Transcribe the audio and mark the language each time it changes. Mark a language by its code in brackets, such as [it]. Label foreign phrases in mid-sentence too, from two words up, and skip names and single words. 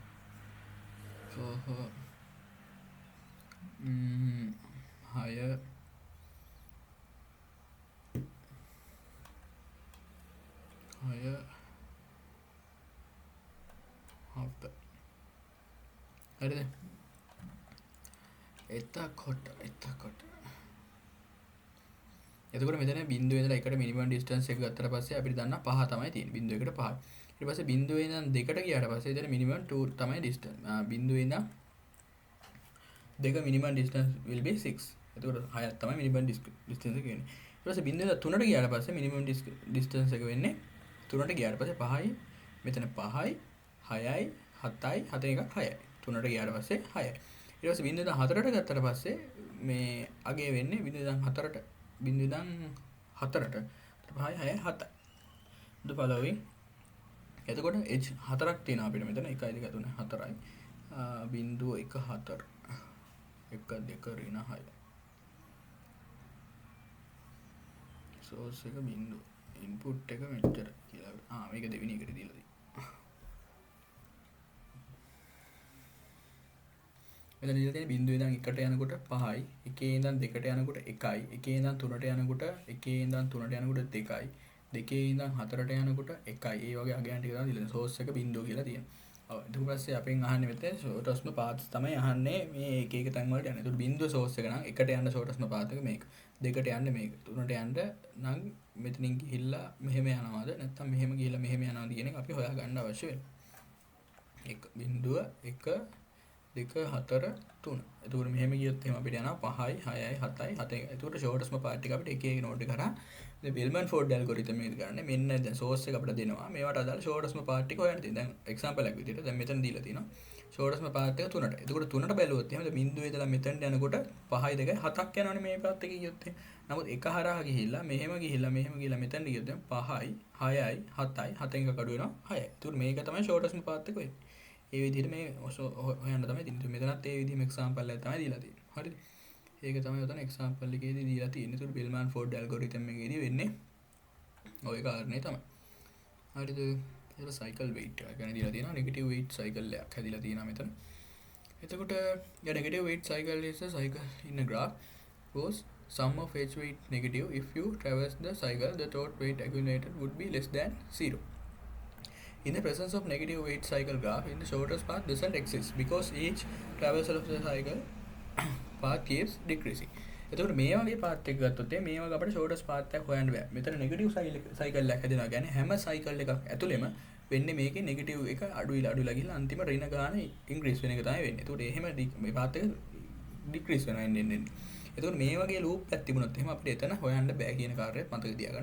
[si] හය හත හරිද එතකොට මෙතන බිඳුවේ ඉඳලා එකට [en] minimum distance [si] එක ගත්තට පස්සේ අපිට දන්නා 5 තමයි තියෙන්නේ. බිඳුවේකට 5. ඊට පස්සේ බිඳුවේ ඉඳන් 2කට ගියාට පස්සේ එතන මිනිමම් 2 තමයි ඩිස්ටන්ස්. බිඳුවේ ඉඳන් 2 [en] minimum distance will be [si] 6. එතකොට 6ක් තමයි [en] minimum distance [si] එක වෙන්නේ. ඊට පස්සේ බිඳුවේ 3ට ගියාට පස්සේ [en] minimum distance [si] එක වෙන්නේ 3ට ගියාට පස්සේ 5යි මෙතන 5යි 6යි 7යි 7 එකක් 6යි. 3ට ගියාට පස්සේ 6යි. ඊට පස්සේ බිඳුවෙන් 4ට ගත්තට පස්සේ මේ අගේ වෙන්නේ බිඳුවෙන් 4ට බිඳුවෙන් 4ට 5යි 6යි 7යි. [en] the following [si] එතකොට edge 4ක් තියෙනවා අපිට මෙතන 1 2 3 4යි. බිඳුව 1 4 1 2 ඍණ 6. source එක බිඳුව input එක මෙච්චර කියලා. මේක දෙවෙනි එකට දීලා තියෙනවා. මෙතන දීලා තියෙන බිඳුවේ ඉඳන් 1ට යනකොට 5යි, 1 ඉඳන් 2ට යනකොට 1යි, 1 ඉඳන් 3ට යනකොට 1 ඉඳන් 3ට යනකොට 2යි, 2 ඉඳන් 4ට යනකොට 1යි. ඒ වගේ අගයන් ටික තමයි දීලා source එක බිඳුව කියලා තියෙනවා. ඔව් ඊට පස්සේ අපෙන් අහන්නේ මෙතන [en] shortest path [si] තමයි අහන්නේ මේ එක එක තැන් වලට යන්නේ. ඒකට බිඳුව source එක නම් 1ට යන්න [en] shortest path [si] එක මේක. 2ට යන්න මේක. 3ට යන්න නම් මෙතනින් ගිහිල්ලා මෙහෙම යනවාද නැත්නම් මෙහෙම ගිහිල්ලා මෙහෙම යනවාද කියන එක අපි හොයාගන්න අවශ්‍ය වෙනවා. 1 බිඳුව 1 2 4 3. එතකොට මෙහෙම ගියොත් එහෙම අපිට යනවා 5යි 6යි 7යි 7යි. එතකොට [en] shortest path [si] එක අපිට එක එක node එක කරා මේ Bellman Ford algorithm එක ගන්න. මෙන්න දැන් source එක අපිට දෙනවා. මේවට අදාළ [en] shortest path [si] ටික හොයන්න තියෙනවා. දැන් example එකක් විදිහට දැන් මෙතන දීලා තියෙනවා. [en] shortest path [si] එක 3ට. එතකොට 3ට බැලුවොත් එහෙම බිඳුවේ ඉඳලා මෙතනට යනකොට 5යි 2යි 7ක් යනවනේ මේ path එකේ ගියොත් එහෙම. නමුත් එක හරහා ගිහිල්ලා මෙහෙම ගිහිල්ලා මෙතනට ගියොත් දැන් 5යි 6යි 7යි 7න් එක කඩු වෙනවා 6යි. එතකොට මේක තමයි [en] shortest path [si] එක වෙන්නේ. ඒ විදිහට මේ හොයන්න තමයි තියෙන්නේ. මෙතනත් ඒ විදිහම example එකක් තමයි දීලා තියෙන්නේ. හරිද? ඒක තමයි උතන example එකේදී දීලා තියෙන්නේ. ඒකට Bellman Ford algorithm එකේදී වෙන්නේ ওই කාරණේ තමයි. හරිද? ඒක [en] cycle weight [si] එක ගැන දීලා තියෙනවා. [en] negative weight cycle [si] එකක් හැදිලා තියෙනවා මෙතන. [en] එතකොට negative weight cycle is a cycle in a graph whose sum of edge weight negative if you traverse the cycle the total weight accumulated would be less than 0. In the presence of negative weight cycle graph, in the shortest path doesn't exist because each traversal of the cycle path keeps decreasing. [si] එතකොට මේ වගේ පාත් එක ගත්තොත් මේ වගේ අපිට [en] shortest path [si] එකක් හොයන්න බෑ. මෙතන [en] negative cycle [si] එකක් හැදෙනවා. කියන්නේ හැම cycle එකක් ඇතුළෙම වෙන්නේ මේකේ negative එක අඩුයිලා ගිහලා අන්තිම ඍණ ගාන increase වෙන එක තමයි වෙන්නේ. එතකොට එහෙම මේ path එක decrease වෙනවා එන්නේ. එතකොට මේ වගේ loop එකක් තිබුණොත් එහෙම අපිට එතන හොයන්න බෑ කියන කාර්යයක් මතක තියාගන්න.